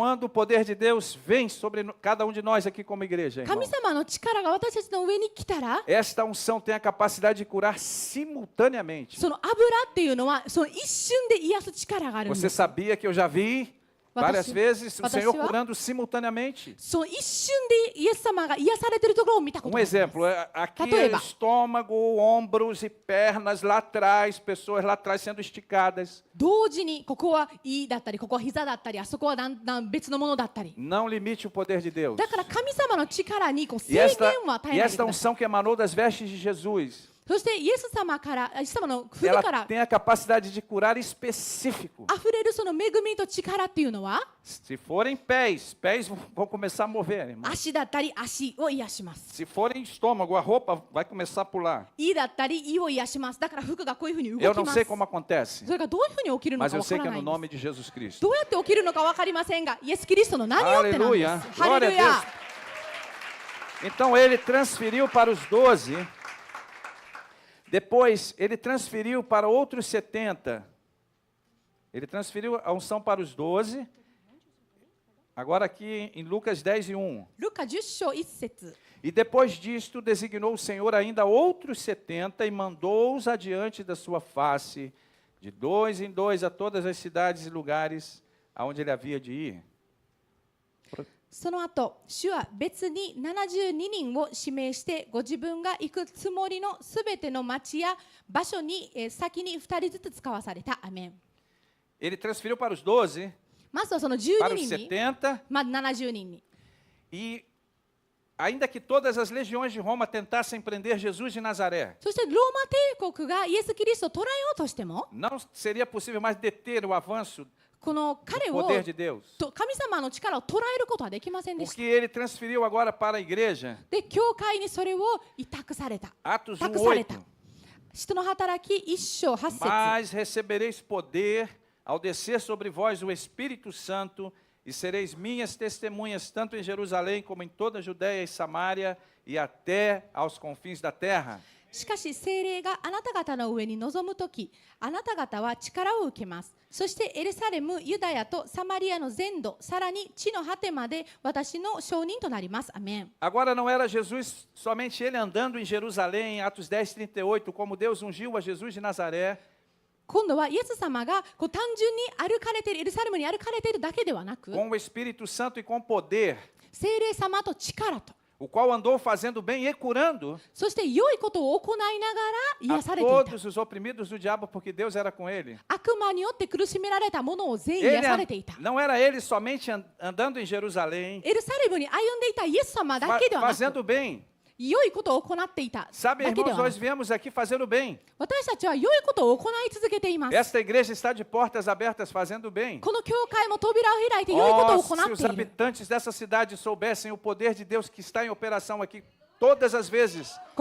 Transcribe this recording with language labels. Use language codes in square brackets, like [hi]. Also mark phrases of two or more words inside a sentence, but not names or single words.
[pt] Quando o poder de Deus vem sobre cada um de nós aqui como igreja, irmão. [ja] 神様の力が私たちの上に来たら、 [pt] Esta unção tem a capacidade de curar simultaneamente. [ja] その油っていうのはその一瞬で癒す力があるんで [pt] Você [ja] す。 [pt] sabia que eu já vi várias vezes o Senhor curando simultaneamente? [ja] その一瞬でイエス様が癒されているところを見たことがあります。 [pt] exemplo, aqui [ja] Tatoeba. [pt] estômago, ombros e pernas lá atrás, pessoas lá atrás sendo esticadas. [ja] 同時にここは胃だったりここは膝だったりあそこはだんだん別のものだったり。 [pt] Não limite o poder de Deus. [ja] だから神様の力にこう制 [pt] E [ja] 限 [pt] esta, [ja] を与え [pt] e [ja] ないで [pt] esta [ja] ください。 [pt] unção que emanou das vestes de Jesus, [ja] そしてイエス様からイエス様の筆 [pt] ela [ja] から [pt] tem a capacidade de curar específico. [ja] 溢れるその恵みと力っていうのは [pt] Se forem pés, pés vão começar a mover, irmão. [ja] 足だったり足を癒します。 [pt] Se forem estômago, a roupa vai começar a pular. [ja] 胃だったり胃を癒します。だから服がこういうふうに動 [pt] Eu [ja] き [pt] não [ja] ま [pt] sei [ja] す。 [pt] como acontece, [ja] それがどういうふうに起きるの [pt] mas [ja] か [pt] eu [ja] わか [pt] sei [ja] ら [pt] que é [ja] な [pt] no [ja] いんです。 [pt] nome de Jesus Cristo. [ja] どうやって起きるのかわかりませんが、イエス・キリストの何をってなんです。 [pt] Aleluia. [ja] ハ [pt] Glória [ja] レル [pt] a [ja] ヤ。 [pt] Deus. Então ele transferiu para os 12. Depois ele transferiu para outros 70. Ele transferiu a unção para os 12. Agora aqui em Lucas 10:1. [ja] ルカ10章1節。 [pt] E depois disto designou o Senhor ainda outros 70 e mandou-os adiante da sua face, de 2 em 2 a todas as cidades e lugares aonde ele havia de ir. [ja] その後、主は別に72人を指名してご自分が行くつもりのすべての町や場所に先に2人ずつ使わされた。アメン。 [pt] Ele transferiu para os 12, [ja] まずはその [pt] para 12 os [ja] 人に、 70, まず70人に。 [pt] e ainda que todas as legiões de Roma tentassem prender Jesus de Nazaré, [ja] そしてローマ帝国がイエス・キリストを捕らえようとしても、 [pt] não seria possível mais deter o avanço [ja] この [pt] do [ja] 彼を [pt] poder de Deus. [ja] 神様の力を捉えることはできませんでし [pt] Porque [ja] た。 [pt] ele transferiu agora para a igreja, [ja] で、教会にそれを委託された。 [pt] Atos [ja] 託された 1:8. 使徒の働き1章8節。 [pt] Mas recebereis poder ao descer sobre vós o Espírito Santo, e sereis minhas testemunhas, tanto em Jerusalém como em toda a Judéia e Samaria, e até aos confins da terra. [ja] しかし聖霊があなた方の上に臨むとき、あなた方は力を受けます。そしてエルサレム、ユダヤとサマリアの全土、さらに地の果てまで私の証人となります。アメン。 [pt] Agora não era Jesus, somente ele andando em Jerusalém, em Atos 10:38, como Deus ungiu a Jesus de Nazaré. [ja] 今度はイエス様が単純に歩かれている、エルサレムに歩かれているだけではなく、 [pt] Com o Espírito Santo e com poder, [ja] 聖霊様と力と、 [pt] o qual andou fazendo bem e curando [ja] そして良いことを行いながら [pt] a [ja] 癒されていた。 [pt] todos os oprimidos do diabo, porque Deus era com ele. [ja] 悪魔によって苦しめられたものを全員 [pt] Ele [ja] 癒されていた。 [pt] não era ele somente andando em Jerusalém, [ja] エルサレムに歩んでいたイエス様だけではなく、 [pt] fazendo bem. [ja] 良いことを行っていた [pt] Sabe, [ja] だけで [pt] irmãos, [ja] はな [pt] nós [ja] く、 [pt] viemos aqui fazendo bem. [ja] 私たちは良いことを行い続けています。 [pt] Esta igreja está de portas abertas fazendo bem. [ja] この教会も扉を開いて良いことを [pt] Oh, [ja] 行 [pt] se [ja] っ [pt] os [ja] ている。 [pt] habitantes dessa cidade soubessem o poder de Deus que está em operação aqui, todas as vezes que